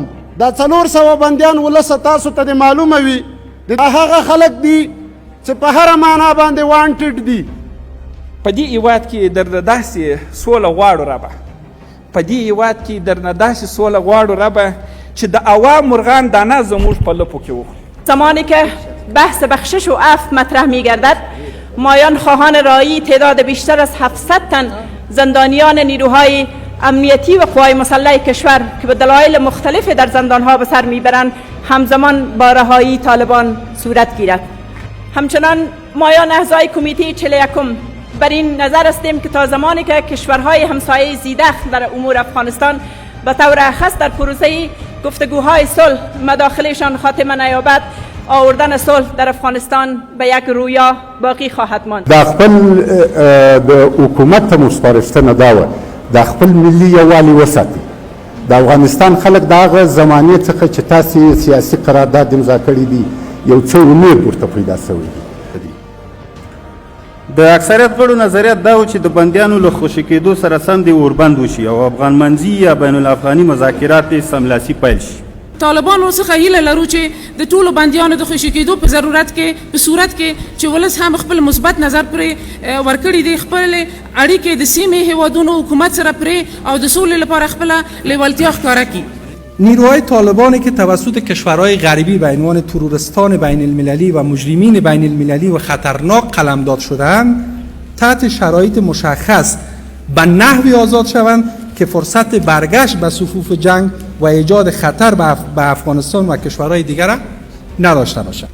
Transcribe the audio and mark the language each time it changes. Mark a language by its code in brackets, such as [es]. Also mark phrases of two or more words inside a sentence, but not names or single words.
[ps] دا 400 بندیان ولس تاسو ته معلومه وي د هغه خلک دي چې په هره معنا باندې وانټډ دي. په دې هیواد کې درنه داسې سوله غواړو ربه، په دې هیواد کې درنه داسې سوله غواړو ربه چې د عوام مرغان دانه زموږ په لپو کې وخوري. [fa] زمانی که بحث بخشش و عفو مطرح می گردد، مایان خواهان رهایی تعداد بیشتر از 700 تن زندانیان نیروهای امنیتی و قوای مسلح کشور که به دلایل مختلف در زندانها به سر میبرند همزمان با رهایی طالبان صورت گیرد. همچنان مایان اعضای کمیته 41 بر این نظر هستیم که تا زمانی که کشورهای همسایه زیدخل در امور افغانستان به طور خاص در پروسه گفتگوهای صلح مداخلشان خاتمه نیابد، آوردن صلح در افغانستان به یک رویا باقی خواهد ماند. [ps] د خپل د حکومت ته مشترکتنه دا و د خپل ملي یووالي وساتي. د افغانستان خلک د هغه زمانې څخه چې تاسې سیاسي قرارداد امضا کړی دي یو څه امید ورته پیدا شوی دی. د اکثریت غړو نظریات دا و چې د بندیانو له خوشي کېدو سره سم د اوربند وشي او افغان منځي یا بین الافغاني مذاکرات یې سملاسي پیل شي. طالبانو څخه هیله لرو چې د ټولو بندیانو د خوشي کېدو په ضرورت کې په صورت کې چې ولس هم خپل مثبت نظر پرې ورکړي دي، خپل اړیکې د سیمې هیوادونو حکومت سره پرې او د سولې لپاره خپله لیوالتیا ښکاره کړي. [fa] نیروهای طالبانی که توسط کشورهای غربی به عنوان تروریستان بین المللی و مجرمین بین المللی و خطرناک قلمداد شده‌اند تحت شرایط مشخص به نحوی آزاد شوند که فرصت برگشت به صفوف جنگ و ایجاد خطر به افغانستان و کشورهای دیگر نداشته باشند.